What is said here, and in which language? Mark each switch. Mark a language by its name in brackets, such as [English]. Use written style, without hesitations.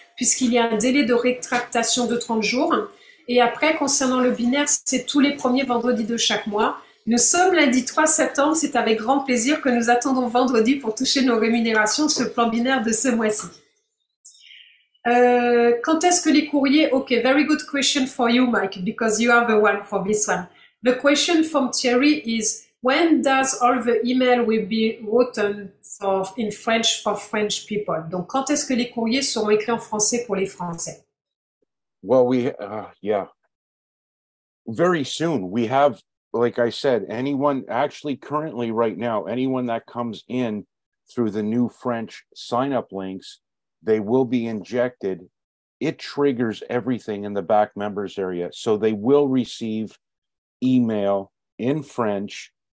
[French] Puisqu'il y a un délai de rétractation de 30 jours. Et après, concernant le binaire, c'est tous les premiers vendredis de chaque mois. Nous sommes lundi 3 septembre. C'est avec grand plaisir que nous attendons vendredi pour toucher nos rémunérations sur le plan binaire de ce mois-ci. Quand est-ce que les courriers? [English] Okay, very good question for you, Mike, because you are the one for this one. The question from Thierry is, when does all the email will be written in French for French people? [French] Donc, quand est-ce que les courriers seront écrits en français pour les Français? [English] Well, yeah, very soon. We have, like I said, anyone actually currently right now, anyone that comes in through the new French sign-up links, they will be injected. It triggers everything in the back members area. So they will receive email in French.